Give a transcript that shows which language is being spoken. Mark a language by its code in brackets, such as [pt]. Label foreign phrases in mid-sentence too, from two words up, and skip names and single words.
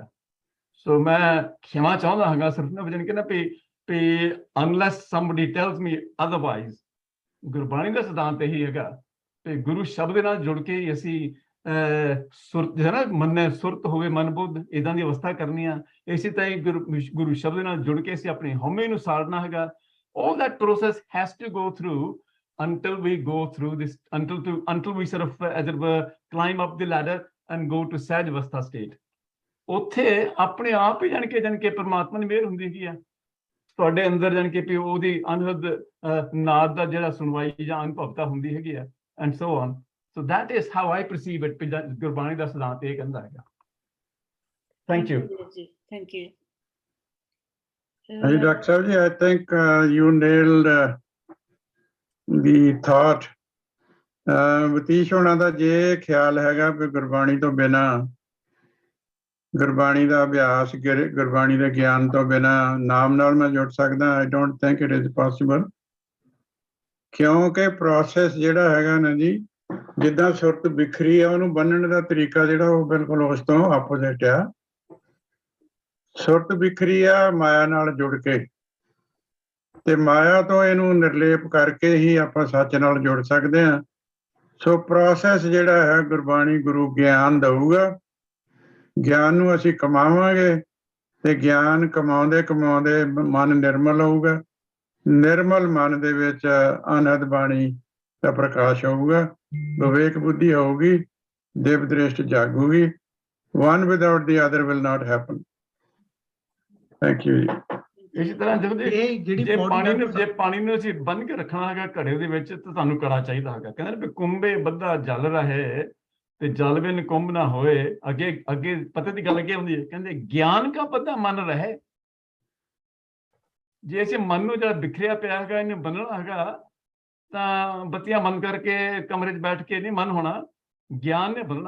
[pa] ਸੋ ਮੈਂ ਖਿਮਾ ਚਾਹੁੰਦਾ ਹੈਗਾ ਸਿਰਫ ਨਾ ਵਜਨ ਕਿ ਨਾ ਵੀ [en] unless somebody tells me otherwise, [pa] ਗੁਰਬਾਣੀ ਦਾ ਸਿਧਾਂਤ ਇਹੀ ਹੈਗਾ ਤੇ ਗੁਰੂ ਸ਼ਬਦ ਨਾਲ ਜੁੜ ਕੇ ਹੀ ਅਸੀਂ ਸੁਰਤ ਹੈ ਨਾ ਮੰਨੇ ਸੁਰਤ ਹੋਵੇ ਮਨ ਬੁੱਧ ਏਦਾਂ ਦੀ ਅਵਸਥਾ ਕਰਨੀ ਆ। ਇਸੇ ਤਰ੍ਹਾਂ ਹੀ ਗੁਰੂ ਸ਼ਬਦ ਨਾਲ ਜੁੜ ਕੇ ਅਸੀਂ ਆਪਣੀ ਹਉਮੈ ਨੂੰ ਸਾੜਨਾ ਹੈਗਾ। [en] All that process has to go through until we go through this, until we sort of as it were climb up the ladder and go to [pa] ਸਹਿਜ ਅਵਸਥਾ [en] state। [pa] ਉੱਥੇ ਆਪਣੇ ਆਪ ਹੀ ਜਾਣ ਕੇ ਪਰਮਾਤਮਾ ਦੀ ਮਿਹਰ ਹੁੰਦੀ ਹੈਗੀ ਆ ਤੁਹਾਡੇ ਅੰਦਰ ਜਾਣ ਕੇ ਵੀ ਉਹਦੀ ਅਨਹਦ ਨਾਦ ਦਾ ਜਿਹੜਾ ਸੁਣਵਾਈ ਜਾਂ ਅਨੁਭਵਤਾ ਹੁੰਦੀ ਹੈਗੀ ਆ [en] and so on। So that is how I perceive it। [pa] ਗੁਰਬਾਣੀ ਦਾ ਸਿਧਾਂਤ ਇਹ ਕਹਿੰਦਾ ਹੈਗਾ। [en] Thank you। Thank you। Dr. Savji, I think you nailed the thought। [pa] ਵਤੀਸ਼ ਹੋਣਾ ਦਾ ਜੇ ਖਿਆਲ ਹੈਗਾ ਵੀ ਗੁਰਬਾਣੀ ਤੋਂ ਬਿਨਾ, ਗੁਰਬਾਣੀ ਦਾ ਅਭਿਆਸ, ਗੁਰਬਾਣੀ ਦੇ ਗਿਆਨ ਤੋਂ ਬਿਨਾ ਨਾਮ ਨਾਲ ਮੈਂ ਜੁੜ ਸਕਦਾ, [en] I don't think it is possible। [pa] ਕਿਉਂਕਿ ਪ੍ਰੋਸੈਸ ਜਿਹੜਾ ਹੈਗਾ ਨਾ ਜੀ, ਜਿੱਦਾਂ ਸੁਰਤ ਬਿਖਰੀ ਆ ਉਹਨੂੰ ਬੰਨਣ ਦਾ ਤਰੀਕਾ ਜਿਹੜਾ ਉਹ ਬਿਲਕੁਲ ਉਸ ਤੋਂ ਆਪੋਜ਼ਿਟ ਆ। ਸੁਰਤ ਬਿਖਰੀ ਆ ਮਾਇਆ ਨਾਲ ਜੁੜ ਕੇ ਤੇ ਮਾਇਆ ਤੋਂ ਇਹਨੂੰ ਨਿਰਲੇਪ ਕਰਕੇ ਹੀ ਆਪਾਂ ਸੱਚ ਨਾਲ ਜੁੜ ਸਕਦੇ ਹਾਂ। ਸੋ ਪ੍ਰੋਸੈਸ ਜਿਹੜਾ ਹੈ ਗੁਰਬਾਣੀ ਗੁਰੂ ਗਿਆਨ ਦਊਗਾ, ਗਿਆਨ ਨੂੰ ਅਸੀਂ ਕਮਾਵਾਂਗੇ ਤੇ ਗਿਆਨ ਕਮਾਉਂਦੇ ਕਮਾਉਂਦੇ ਮਨ ਨਿਰਮਲ ਹੋਊਗਾ। ਨਿਰਮਲ ਮਨ ਦੇ ਵਿੱਚ ਅਨਹਦ ਬਾਣੀ ਦਾ ਪ੍ਰਕਾਸ਼ ਹੋਊਗਾ, ਵਿਵੇਕ ਬੁੱਧੀ ਹੋਊਗੀ, ਦਿਵ ਦ੍ਰਿਸ਼ਟ ਜਾਗੂਗੀ। [en] One without the other will not happen। Thank you। [pa] ਇਸੇ ਤਰ੍ਹਾਂ ਜੇ ਪਾਣੀ ਨੂੰ ਅਸੀਂ ਬੰਨ ਕੇ ਰੱਖਣਾ ਹੈਗਾ ਘੜੇ ਦੇ ਵਿੱਚ ਤਾਂ ਤੁਹਾਨੂੰ ਕੜਾ ਚਾਹੀਦਾ ਹੈਗਾ। ਕਹਿੰਦੇ ਵੀ ਕੁੰਭੇ ਬੱਧਾ ਜਲ ਰਹੇ ਤੇ ਜਲ ਬਿਨ ਕੁੰਭ ਨਾ ਹੋਏ। ਅੱਗੇ ਪਤਾ ਦੀ ਗੱਲ ਅੱਗੇ ਹੁੰਦੀ ਹੈ, ਕਹਿੰਦੇ ਗਿਆਨ ਕਾ ਬੱਧਾ ਮਨ ਰਹੇ। ਜੇ ਅਸੀਂ ਮਨ ਨੂੰ ਜਿਹੜਾ ਬਿਖਰਿਆ ਪਿਆ ਹੈਗਾ ਇਹਨੂੰ ਬੰਨਣਾ ਹੈਗਾ ਤਾਂ ਬੱਤੀਆਂ ਬੰਦ ਕਰਕੇ ਕਮਰੇ 'ਚ ਬੈਠ ਕੇ ਨਹੀਂ ਮਨ ਹੋਣਾ, ਗਿਆਨ ਨੇ ਬੰਨਣਾ ਹੈਗਾ।